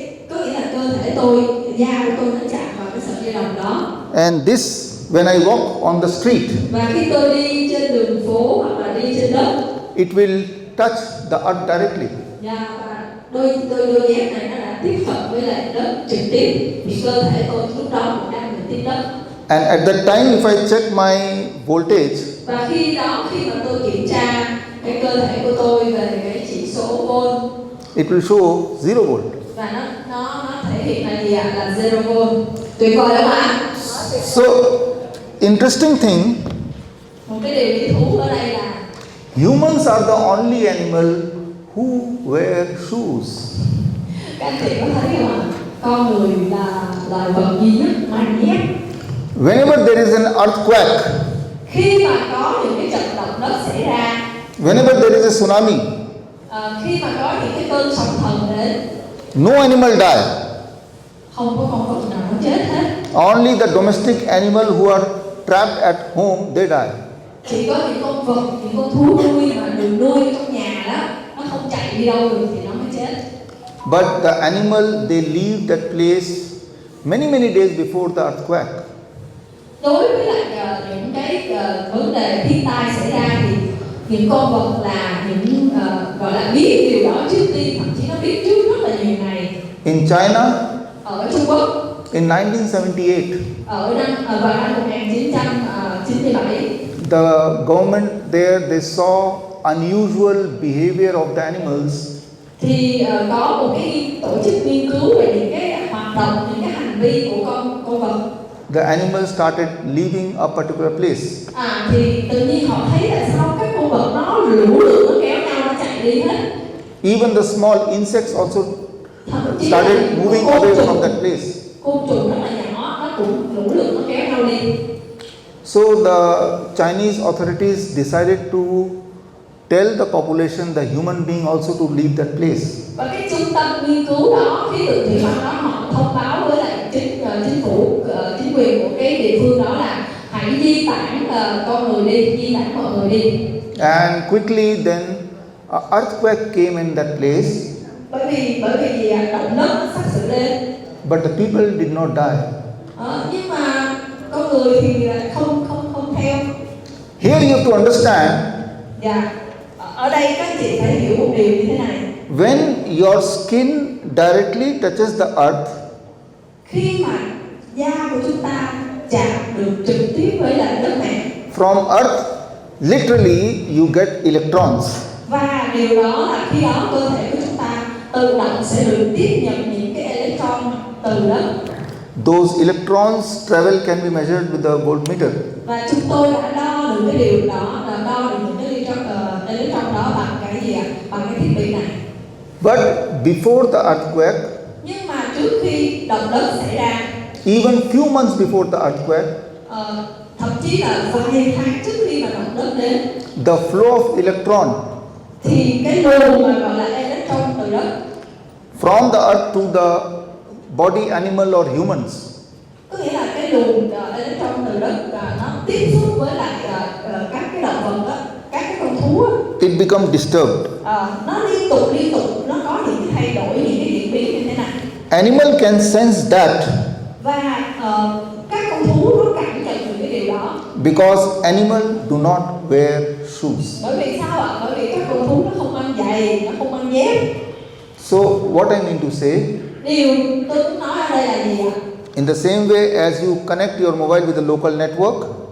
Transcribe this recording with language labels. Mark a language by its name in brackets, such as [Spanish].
[Vietnamese] có nghĩa là cơ thể tôi, da của tôi nó chạm vào cái sợi dây đồng đó. [English] and this when I walk on the street, [Vietnamese] Và khi tôi đi trên đường phố hoặc là đi trên đất, [English] it will touch the earth directly. [Vietnamese] và đôi dép này nó đã tiếp hợp với lại đất trực tiếp, thì cơ thể tôi lúc đó cũng đang được tiếp đất. [English] And at that time, if I check my voltage, [Vietnamese] Và khi mà tôi kiểm tra cái cơ thể của tôi về cái chỉ số volt, [English] it will show 0 volt. [Vietnamese] và nó thể hiện là gì ạ? Là 0 volt. Tuyệt vời không ạ? [English] So, interesting thing, [Vietnamese] Một cái điều lý thú ở đây là [English] humans are the only animal who wear shoes. [Vietnamese] các anh chị có thấy không ạ? Con người là loài vật duy nhất mang dép. [English] Whenever there is an earthquake, [Vietnamese] Khi mà có những cái trận động đất xảy ra, [English] whenever there is a tsunami, [Vietnamese] khi mà có những cái cơn sóng thần đến, [English] no animal die. [Vietnamese] không có con vật nào nó chết hết. [English] Only the domestic animal who are trapped at home, they die. [Vietnamese] Chỉ có những con vật, những con thú nuôi mà được nuôi trong nhà đó, nó không chạy đi đâu được thì nó mới chết. [English] But the animal, they leave that place many days before the earthquake. [Vietnamese] Đối với lại những cái vấn đề thiên tai xảy ra thì những con vật là những gọi là biết điều đó trước tiên, thậm chí nó biết trước rất là nhiều ngày. [English] In China, [Vietnamese] Ở Trung Quốc, [English] in 1978, [Vietnamese] vào năm 1997, [English] the government there, they saw unusual behavior of the animals. [Vietnamese] thì có một cái tổ chức nghiên cứu về những cái hoạt động, những cái hành vi của con vật. [English] The animals started leaving a particular place. [Vietnamese] Thì tự nhiên họ thấy là sao các con vật nó lũ lượt nó kéo nhau nó chạy đi hết. [English] Even the small insects also [Vietnamese] Thậm chí [English] started [Vietnamese] là [English] moving [Vietnamese] côn [English] away [Vietnamese] trùng- [English] from that place. [Vietnamese] Côn trùng rất là nhỏ, nó cũng lũ lượt nó kéo nhau đi. [English] So the Chinese authorities decided to tell the population, the human being also to leave that place. [Vietnamese] Và cái trung tâm nghiên cứu đó, khí tượng thủy văn đó, họ thông báo với lại chính phủ, chính quyền của cái địa phương đó là hãy di tản con người đi, di tản mọi người đi. [English] And quickly then an earthquake came in that place, [Vietnamese] Bởi vì gì ạ? Động đất nó sắp sửa đến. [English] but the people did not die. [Vietnamese] Nhưng mà con người thì lại không theo. [English] Here you have to understand, [Vietnamese] Dạ. Ở đây các chị phải hiểu một điều như thế này. [English] when your skin directly touches the earth, [Vietnamese] Khi mà da của chúng ta chạm được trực tiếp với lại đất mẹ, [English] from earth, literally you get electrons. [Vietnamese] và điều đó là khi đó cơ thể của chúng ta tự động sẽ được tiếp nhận những cái electron từ đất. [English] Those electrons travel can be measured with the voltmeter. [Vietnamese] Và chúng tôi đã đo được cái điều đó, là đo được những cái electron đó bằng cái gì ạ? Bằng cái thiết bị này. [English] But before the earthquake, [Vietnamese] Nhưng mà trước khi động đất xảy ra, [English] even few months before the earthquake, [Vietnamese] thậm chí là vài tháng trước khi mà động đất đến, [English] the flow of electron [Vietnamese] thì cái luồng mà gọi là electron từ đất [English] from the earth to the body, animal or humans, [Vietnamese] có nghĩa là cái luồng electron từ đất nó tiếp xúc với lại các cái động vật đó, các cái con thú đó, [English] it becomes disturbed. [Vietnamese] nó liên tục nó có những cái thay đổi, những cái diễn biến như thế này. [English] Animal can sense that [Vietnamese] Và các con thú nó cảm nhận được cái điều đó. [English] because animal do not wear shoes. [Vietnamese] Bởi vì sao ạ? Bởi vì các con thú nó không mang giày, nó không mang dép. [English] So what I mean to say, [Vietnamese] Điều tôi muốn nói ở đây là gì ạ? [English] in the same way as you connect your mobile with the local network,